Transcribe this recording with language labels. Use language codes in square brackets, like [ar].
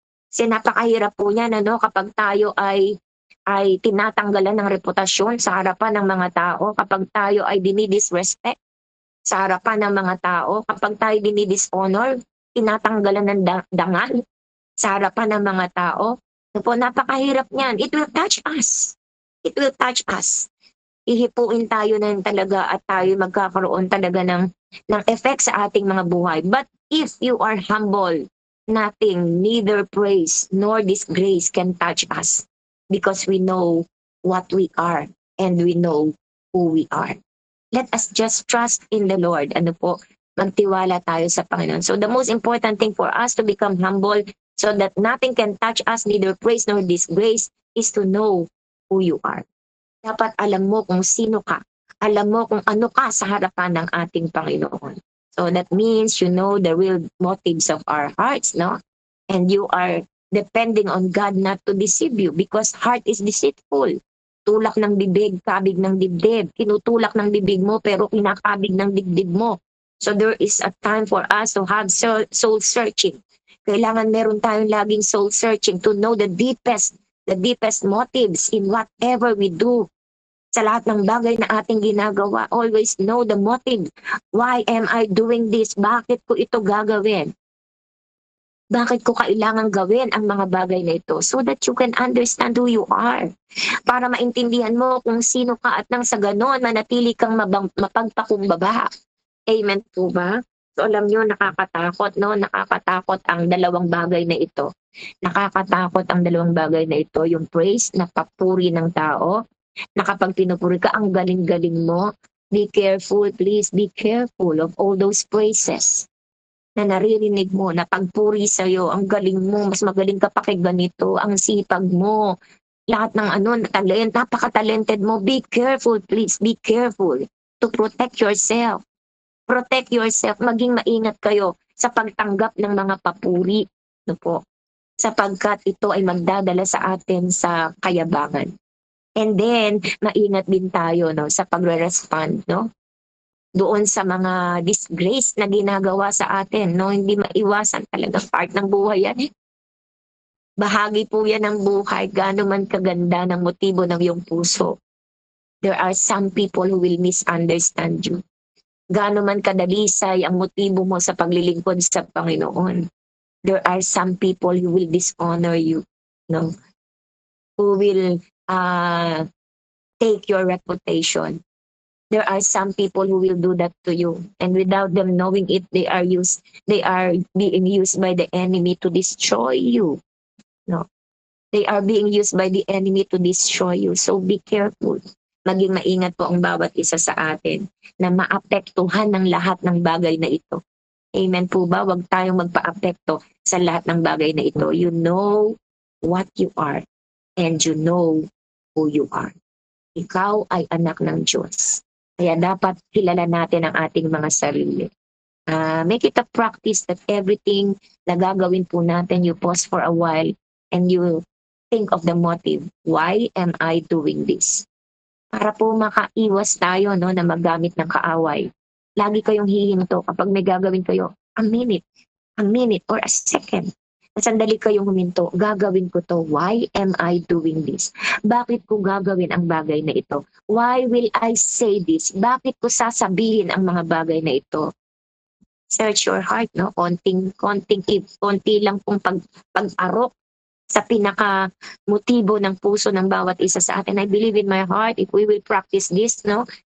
[tl] Kasi napakahirap po niyan, kapag tayo ay tinatanggalan ng reputasyon sa harapan ng mga tao, kapag tayo ay dinidisrespect sa harapan ng mga tao, kapag tayo dinidishonor, tinatanggalan ng dangal sa harapan ng mga tao, napakahirap niyan. [en] It will touch us. [tl] It will touch us. Ihipuin tayo na talaga at tayo magkakaroon talaga ng effect sa ating mga buhay. [en] But if you are humble, nothing, neither praise nor disgrace can touch us because we know what we are and we know who we are. Let us just trust in the Lord. [tl] Ano po? Magtiwala tayo sa Panginoon. [en] So the most important thing for us to become humble so that nothing can touch us, neither praise nor disgrace, is to know who you are. [tl] Dapat alam mo kung sino ka. Alam mo kung ano ka sa harapan ng ating Panginoon. [en] So that means you know the real motives of our hearts, no? And you are depending on God not to deceive you because heart is deceitful. [tl] Tulak ng bibig, kabig ng dibdib. Kinutulak ng bibig mo pero kinakabig ng dibdib mo. [en] So there is a time for us to have soul searching. [tl] Kailangan meron tayong laging soul searching [en] to know the deepest motives in whatever we do. [tl] Sa lahat ng bagay na ating ginagawa, [en] always know the motive. Why am I doing this? [tl] Bakit ko ito gagawin? Bakit ko kailangan gawin ang mga bagay na ito? [en] So that you can understand who you are. [tl] Para maintindihan mo kung sino ka at nang sa ganon, manatili kang mapagpakumbaba. [en] Amen po ba? [tl] So alam nyo, nakakatakot, no? Nakakatakot ang dalawang bagay na ito. Nakakatakot ang dalawang bagay na ito. Yung praise na papuri ng tao, na kapag pinupuri ka, ang galing-galing mo. [en] Be careful, please be careful of all those praises [tl] na naririnig mo, na pagpuri sa'yo, ang galing mo, mas magaling ka pa kay ganito, ang sipag mo, lahat ng napaka-talented mo. [en] Be careful, please, be careful to protect yourself. Protect yourself, [tl] maging maingat kayo sa pagtanggap ng mga papuri, no po, sapagkat ito ay magdadala sa atin sa kayabangan. [en] And then, [tl] maingat din tayo, no, sa pagre-respond, no? doon sa mga disgrace na ginagawa sa atin, no? Hindi maiwasan, talagang part ng buhay yan eh. Bahagi po yan ng buhay, gaano man kaganda ng motibo ng iyong puso. [en] There are some people who will misunderstand you. [tl] Gaano man kadalisay ang motibo mo sa paglilingkod sa Panginoon. [en] There are some people who will dishonor you, no? Who will take your reputation. There are some people who will do that to you, and without them knowing it, they are being used by the enemy to destroy you. No, they are being used by the enemy to destroy you. So be careful. [tl] Maging maingat po ang bawat isa sa atin na maapektuhan ng lahat ng bagay na ito. Amen po ba? Huwag tayong magpa-apekto sa lahat ng bagay na ito. [en] You know what you are and you know who you are. [tl] Ikaw ay anak ng Diyos. Kaya dapat kilala natin ang ating mga sarili. [en] Make it a practice that everything [tl] na gagawin po natin, [en] you pause for a while and you think of the motive. Why am I doing this? [tl] Para po makaiwas tayo, no, na maggamit ng kaaway. Lagi kayong hihinto kapag may gagawin kayo, [en] a minute or a second. [tl] Sandali kayong huminto, gagawin ko to. [en] Why am I doing this? [tl] Bakit ko gagawin ang bagay na ito? [en] Why will I say this? [tl] Bakit ko sasabihin ang mga bagay na ito? [en] Search your heart, [tl] no? Konti lang pong pag-arok sa pinaka-motibo ng puso ng bawat isa sa atin. [en] I believe in my heart, if we will practice this, no?